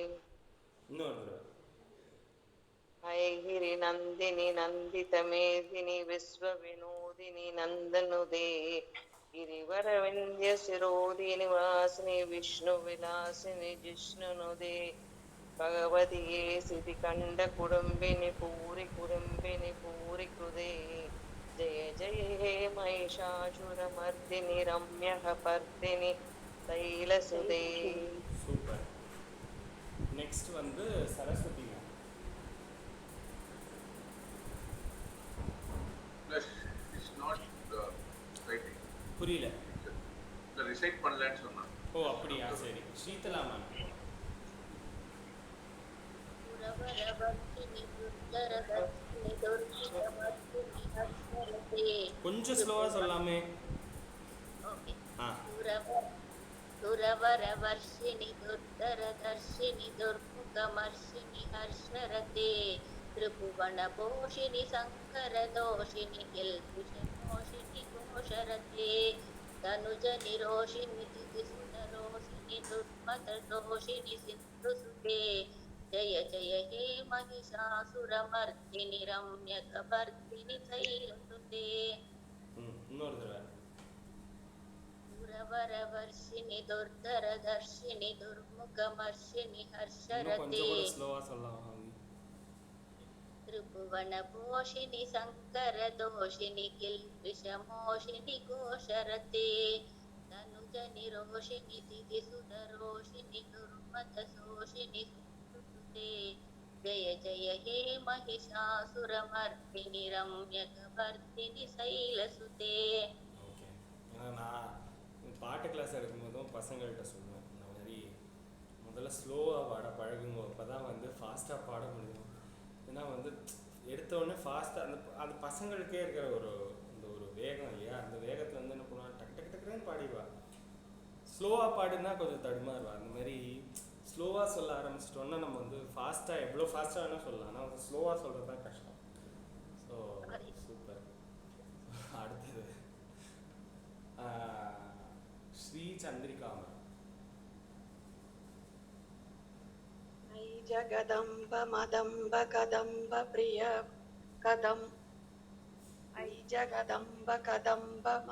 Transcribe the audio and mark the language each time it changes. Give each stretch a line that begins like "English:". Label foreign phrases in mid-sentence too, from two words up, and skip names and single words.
Sanskrit: ऐगिरि नन्दिनि नन्दितमेदिनि विश्वविनोदिनि नन्दनुदे गिरिवरविन्द्य सिरोधिनि वासिनि विष्णुविलासिनि जिष्णुनुदे भगवती सिद्धिकण्ठ कुडम्बिनि पूरि कृदे जय जय हे महिषासुरमर्दिनि रम्यः पर्दिनि शैलसुदे.
Tamil: சூப்பர். நெக்ஸ்ட் சரஸ்வதி.
English: It's not writing.
Tamil: புரியல. ரிசைட் பண்ணலன்னு சொன்னாங்க. ஓ அப்படியா, சரி. ஸ்ரீதலா மேம். கொஞ்சம் ஸ்லோவா சொல்லாமே. ஓகே. ஆ
Sanskrit: दुरवरवर्षिणि दुर्धरदर्शिनि दुर्मुखमर्षिणि हर्षरते त्रिभुवनपोषिणि शङ्करदोषिणि किल्बिषमोषिणि घोषरते तनुजनिरोषिणि दिदिसुतरोषिणि दुर्मतदोषिणि सिन्धुसुते जय जय हे महिषासुरमर्दिनि रम्यकपर्दिनि शैलसुते.
Tamil: இன்னொரு தடவை.
Sanskrit: दुरवरवर्षिणि दुर्धरदर्शिनि दुर्मुखमर्षिणि हर्षरते
Tamil: கொஞ்சம் கூட ஸ்லோவா சொல்லலாம்.
Sanskrit: त्रिभुवनपोषिणि शङ्करदोषिणि किल्बिषमोषिणि घोषरते तनुजनिरोषिणि दिदिसुतरोषिणि दुर्मतशोषिणि सुते जय जय हे महिषासुरमर्दिनि रम्यकपर्दिनि शैलसुते.
Tamil: ஓகே. ஏன்னா நான் பாட்டு கிளாஸ் எடுக்கும்போதும் பசங்கள்கிட்ட சொல்லுவேன், இந்த மாதிரி முதல்ல ஸ்லோவாக பாட பழகுங்க, அப்போ தான் வந்து ஃபாஸ்ட்டாக பாட முடியும். ஏன்னா வந்து எடுத்தோடனே ஃபாஸ்ட்டாக அது பசங்களுக்கே இருக்கிற இந்த ஒரு வேகம் இல்லையா, அந்த வேகத்தில் வந்து என்ன பண்ணுவாங்க, டக்கு டக்கு டக்குன்னு பாடிடுவா. ஸ்லோவாக பாடுனா கொஞ்சம் தடுமாறுவா. அந்த மாதிரி ஸ்லோவாக சொல்ல ஆரம்பிச்சிட்டோன்னா நம்ம வந்து ஃபாஸ்ட்டாக எவ்வளோ ஃபாஸ்ட்டாக வேணால் சொல்லலாம், ஆனால் வந்து ஸ்லோவாக சொல்கிறது தான் கஷ்டம்.
English: so super.
Tamil: அடுத்தது श्री चंद्रिका
Sanskrit: ऐ जगदम्ब मदम्ब कदम्ब प्रिय कदम ऐ जगदम्ब कदम्ब